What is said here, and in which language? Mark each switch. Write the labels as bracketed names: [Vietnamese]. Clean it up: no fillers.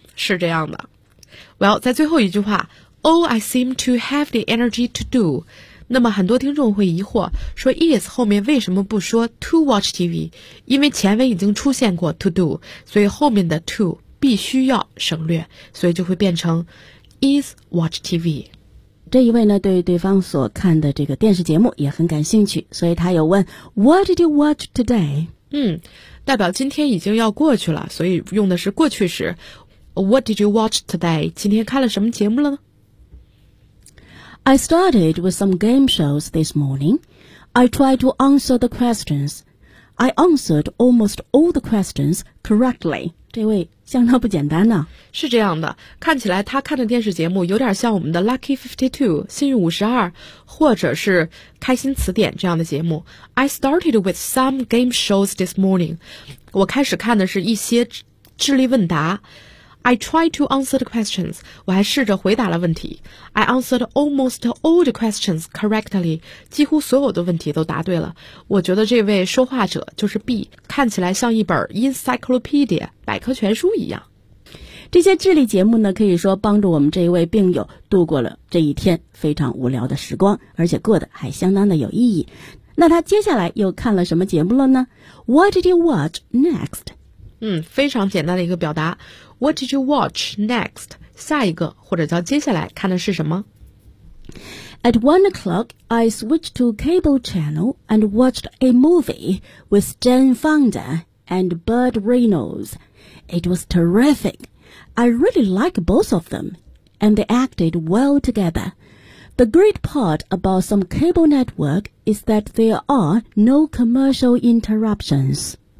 [Chinese] 是这样的。Well, 在最后一句话 [English] All I seem to have the energy to do, [Chinese] 那么很多听众会疑惑说 is 后面为什么不说 [English] to watch TV, [Chinese] 因为前文已经出现过 to do, 所以后面的 to 必须要省略，所以就会变成 [English] is watch TV。 [Chinese] 这一位呢，对对方所看的这个电视节目也很感兴趣，所以他有问 [English] What did you watch today? [Chinese] 代表今天已经要过去了，所以用的是过去时。 [English] What did you watch today? [Chinese] 今天看了什么节目了呢？ [English] I started with some game shows this morning. I tried to answer the questions. I answered almost all the questions correctly. [Chinese] 这位相当不简单呢。是这样的，看起来他看的电视节目有点像我们的 Lucky 52, 幸运52，或者是开心词典这样的节目。 [English] I started with some game shows this morning. [Chinese] 我开始看的是一些智力问答。 [English] I tried to answer the questions. [Chinese] 我还试着回答了问题。 [English] I answered almost all the questions correctly. [Chinese] 几乎所有的问题都答对了。我觉得这位说话者就是 B, 看起来像一本 encyclopedia, 百科全书一样。这些智力节目呢，可以说帮助我们这一位病友度过了这一天非常无聊的时光，而且过得还相当的有意义。那他接下来又看了什么节目了呢？ [English] What did you watch next? [Chinese] 非常简单的一个表达。 [English] What did you watch next? [Chinese] 下一个或者叫接下来看的是什么？ [English] At 1 o'clock, I switched to cable channel and watched a movie with Jane Fonda and Burt Reynolds. It was terrific. I really like both of them, and they acted well together. The great part about some cable network is that there are no commercial interruptions.